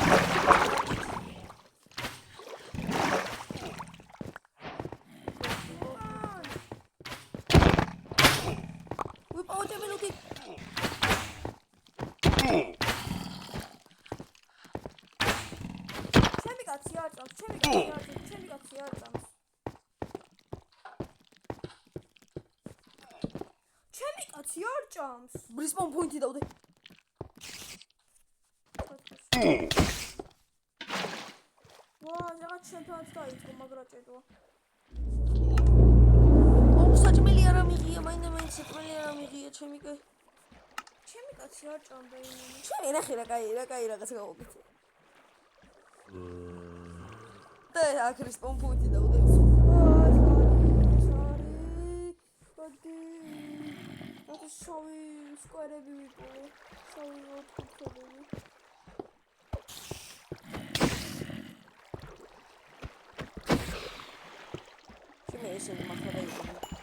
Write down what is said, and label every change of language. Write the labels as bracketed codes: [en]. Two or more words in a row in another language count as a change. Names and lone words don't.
[ka] Uy, pa, ote minuti. ჩემი კაცი არ წამს. [en] Respawn point- [ka] ი დავდე. ვა, რაღაც შენთანაც დაიწყო, მაგრა ჭედვა. საჭმელი არ ამიღია, მაინც საჭმელი არ ამიღია ჩემი კაცი არ ჭამდა იმენი. ჩემი ნახე რა კაი რაღაცა გავაკეთე. და აქ [en] respawn point- [ka] ი დავდე. შავი სკვერები ვიპოვე. შავი ოთხკუთხედები. ჩემი ესენი მართლა დაიწყო.